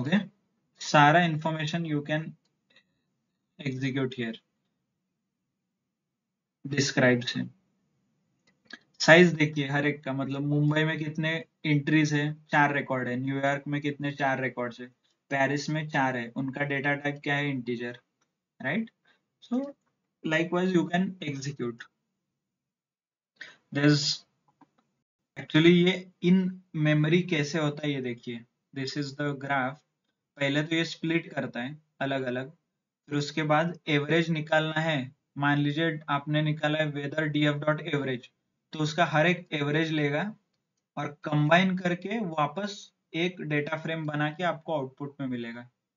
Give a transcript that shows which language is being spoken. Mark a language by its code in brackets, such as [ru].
[en] Okay, सारा information you can execute here. [hi] Describe से size देखिए हर एक का, मतलब मुंबई में कितने एंट्रीज है, 4 रिकॉर्ड है। न्यूयॉर्क में कितने, 4 रिकॉर्ड्स है। पेरिस में 4 है, उनका डेटा टाइप क्या है, integer, right. [en] so likewise you can execute there's [hi] actually ये इन मेमोरी कैसे होता है ये देखिए। [en] This is the graph. [hi] पहले तो ये स्प्लिट करता है अलग अलग, फिर उसके बाद एवरेज निकालना है। मान लीजिए आपने निकाला है वेदर डीएफ डॉट एवरेज, तो उसका हर एक एवरेज लेगा और कंबाइन करके वापस एक डेटा फ्रेम बना के आपको आउटपुट में मिलेगा।